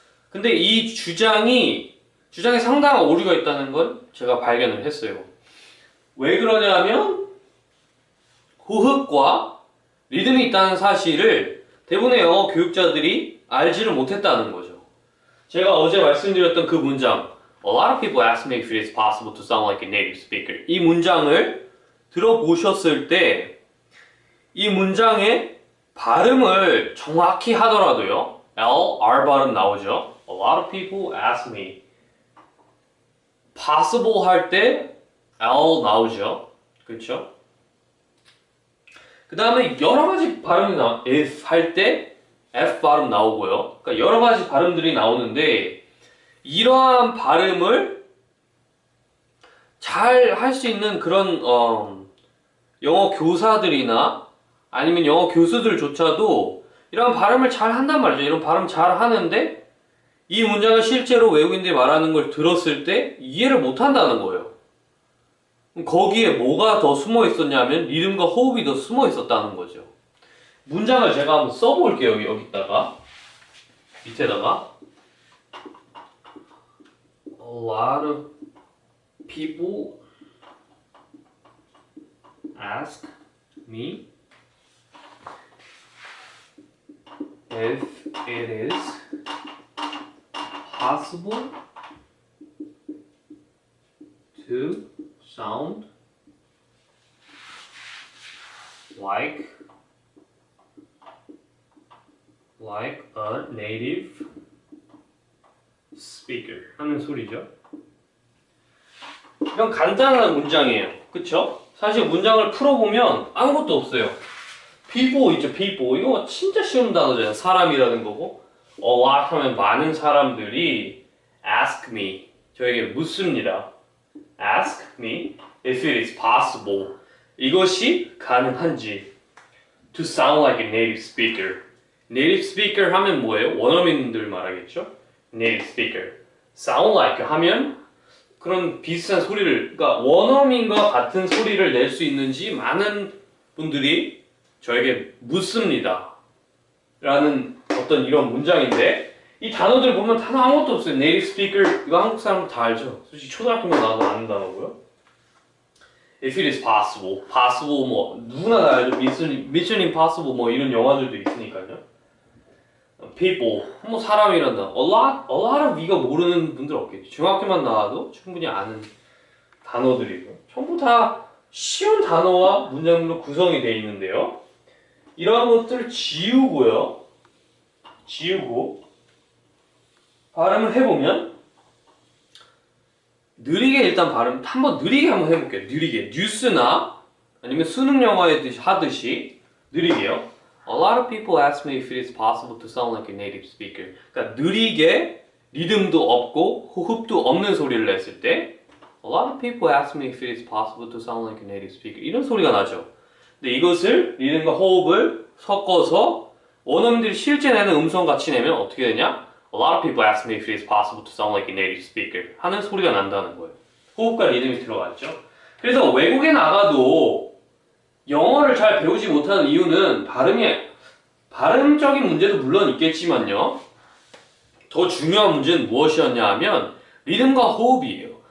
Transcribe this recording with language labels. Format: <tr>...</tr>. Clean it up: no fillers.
<ko>근데 이 주장에 상당한 오류가 있다는 걸 제가 발견을 했어요. 왜 그러냐면 호흡과 리듬이 있다는 사실을 대부분의 영어 교육자들이 알지를 못했다는 거죠. 제가 어제 말씀드렸던 그 문장,</ko> <en>A lot of people ask me if it is possible to sound like a native speaker.</en> <ko>이 문장을 들어보셨을 때 이 문장의 발음을 정확히 하더라도요, L, R 발음 나오죠.</ko> <en>A lot of people ask me. possible</en> <ko>할 때 L 나오죠. 그렇죠? 그 다음에 여러 가지 발음이 if 할 때 F 발음 나오고요. 그러니까 여러 가지 발음들이 나오는데 이러한 발음을 잘 할 수 있는 그런 영어 교사들이나 아니면 영어 교수들조차도 이런 발음을 잘 한단 말이죠. 이런 발음 잘 하는데 이 문장을 실제로 외국인들이 말하는 걸 들었을 때 이해를 못 한다는 거예요. 거기에 뭐가 더 숨어 있었냐면 리듬과 호흡이 더 숨어 있었다는 거죠. 문장을 제가 한번 써볼게요. 여기다가 밑에다가</ko> <en>A lot of people ask me if it is possible to sound like a native speaker</en> <ko>하는 소리죠. 이런 간단한 문장이에요. 그쵸? 사실 문장을 풀어보면 아무것도 없어요.</ko> <en>people</en> <ko>있죠,</ko> <en>people.</en> <ko>이거 진짜 쉬운 단어잖아요. 사람이라는 거고.</ko> <en>A lot</en> <ko>하면 많은 사람들이</ko> <en>ask me,</en> <ko>저에게 묻습니다.</ko> <en>ask me if it is possible.</en> <ko>이것이 가능한지.</ko> <en>to sound like a native speaker.</en> <ko>native speaker 하면 뭐예요? 원어민들 말하겠죠? native speaker.</ko> <en>sound like</en> <ko>하면 그런 비슷한 소리를, 그러니까 원어민과 같은 소리를 낼 수 있는지 많은 분들이 저에게 묻습니다. 라는 어떤 이런 문장인데, 이 단어들 보면 단어 아무것도 없어요.</ko> <en>native speaker,</en> <ko>이거 한국 사람들 다 알죠? 솔직히 초등학교만 나와도 아는 단어고요.</ko> <en>if it is possible,</en> <ko>possible 뭐 누구나 다 알죠. Mission Impossible 뭐 이런 영화들도 있으니까요. people, 뭐 사람이란다.</ko> <en>a lot of</en> <ko>이거 모르는 분들 없겠죠. 중학교만 나와도 충분히 아는 단어들이고 전부 다 쉬운 단어와 문장으로 구성이 되어 있는데요. 이러한 것들을 지우고 발음을 해보면 느리게 일단 발음 한번 느리게 한번 해볼게요. 느리게 뉴스나 아니면 수능 영어에 하듯이 느리게요.</ko> <en>A lot of people ask me if it is possible to sound like a native speaker.</en> <ko>그러니까 느리게 리듬도 없고 호흡도 없는 소리를 냈을 때</ko> <en>A lot of people ask me if it is possible to sound like a native speaker.</en> <ko>이런 소리가 나죠. 근데 이것을 리듬과 호흡을 섞어서 원어민들이 실제 내는 음성 같이 내면 어떻게 되냐?</ko> <en>A lot of people ask me if it is possible to sound like a native speaker.</en> <ko>하는 소리가 난다는 거예요. 호흡과 리듬이 들어갔죠. 그래서 외국에 나가도 영어를 잘 배우지 못하는 이유는 발음적인 문제도 물론 있겠지만요. 더 중요한 문제는 무엇이었냐 하면 리듬과 호흡이에요.</ko>